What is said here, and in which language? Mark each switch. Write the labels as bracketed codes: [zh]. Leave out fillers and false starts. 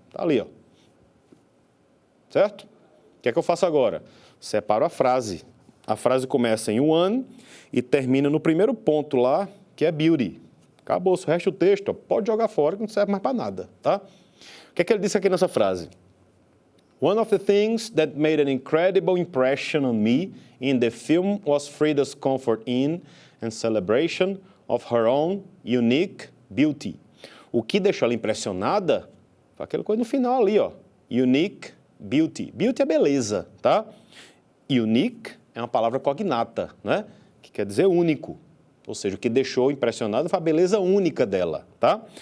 [pt] Tá ali, ó. Certo? O que é que eu faço agora? Separo a frase. A frase começa em one e termina no primeiro ponto lá, que é beauty. Acabou, o resto do texto, ó, pode jogar fora que não serve mais para nada, tá? O que é que ele disse aqui nessa frase? [en] One of the things that made an incredible impression on me in the film was Frida's comfort in and celebration of her own unique beauty. [pt] O que deixou ela impressionada foi aquela coisa no final ali, ó. Unique beauty. Beauty é beleza, tá? Unique é uma palavra cognata, né? Que quer dizer único. Ou seja, o que deixou impressionado foi a beleza única dela, tá?